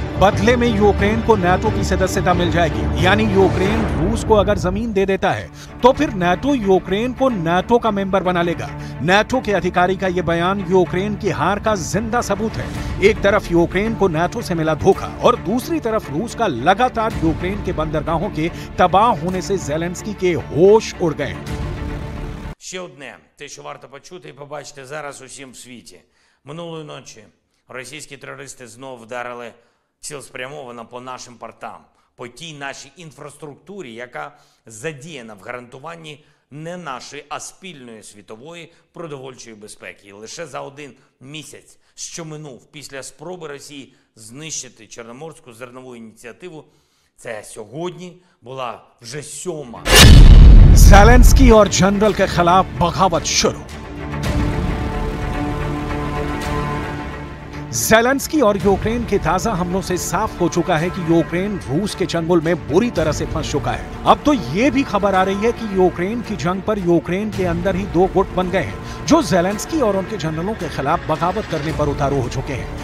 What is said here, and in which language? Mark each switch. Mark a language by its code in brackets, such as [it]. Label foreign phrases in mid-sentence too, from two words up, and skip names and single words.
[hi] बदले में यूक्रेन को नाटो की सदस्यता मिल जाएगी, यानी यूक्रेन रूस को अगर जमीन दे देता है तो फिर नाटो यूक्रेन को नाटो का मेंबर बना लेगा। नाटो के अधिकारी का यह बयान यूक्रेन की हार का जिंदा सबूत है। एक तरफ यूक्रेन को नाटो से मिला धोखा और दूसरी तरफ रूस का लगातार यूक्रेन के बंदरगाहों के तबाह होने से ज़ेलेंस्की के होश उड़ गए। [uk] Ще одне, те, що варто почути і побачити зараз усім в світі. Минулої ночі російські терористи знов вдарили цілеспрямовано по нашим портам, по тій нашій інфраструктурі, яка задіяна в гарантуванні не нашої, а спільної світової продовольчої безпеки. І лише за 1 місяць, що минув після спроби Росії знищити Чорноморську зернову ініціативу, це сьогодні була вже 7-ма. [hi] ज़ेलेंस्की और जनरल के खिलाफ बगावत शुरू। ज़ेलेंस्की और यूक्रेन के ताजा हमलों से साफ हो चुका है कि यूक्रेन रूस के चंगुल में बुरी तरह से फंस चुका है। अब तो ये भी खबर आ रही है कि यूक्रेन की जंग पर यूक्रेन के अंदर ही 2 गुट बन गए हैं जो ज़ेलेंस्की और उनके जनरलों के खिलाफ बगावत करने पर उतारू हो चुके हैं।